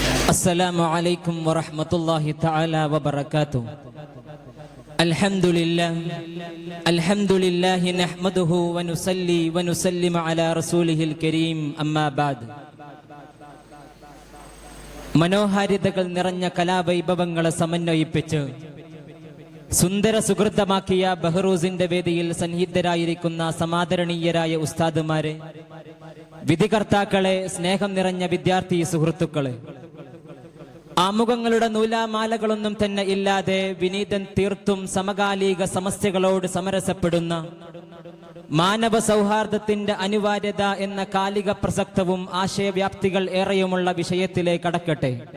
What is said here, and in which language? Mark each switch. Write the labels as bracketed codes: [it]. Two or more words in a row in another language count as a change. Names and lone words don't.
[ar] السلام عليكم ورحمة الله تعالى وبركاته. الحمد لله نحمده ونصلي ونسلم على رسوله الكريم أما بعد. [ml] മനോഹാരിതകൾ നിറഞ്ഞ കലാവൈഭവങ്ങളെ സമന്വയിപ്പിച്ച് സുന്ദര സുഹൃത്തമാക്കിയ ബഹ്റൂസിന്റെ വേദിയിൽ സന്നിഹിതരായിരിക്കുന്ന സമാദരണീയരായ ഉസ്താദുമാരെ, വിധികർത്താക്കളെ, സ്നേഹം നിറഞ്ഞ വിദ്യാർത്ഥി സുഹൃത്തുക്കളെ, ആമുഖങ്ങളുടെ നൂലാമാലകളൊന്നും തന്നെ ഇല്ലാതെ വിനീതൻ തീർത്തും സമകാലിക സമസ്യകളോട് സമരസപ്പെടുന്ന മാനവ സൗഹാർദ്ദത്തിന്റെ അനിവാര്യത എന്ന കാലിക പ്രസക്തവും ആശയവ്യാപ്തികൾ ഏറെയുമുള്ള വിഷയത്തിലേക്ക് കടക്കട്ടെ.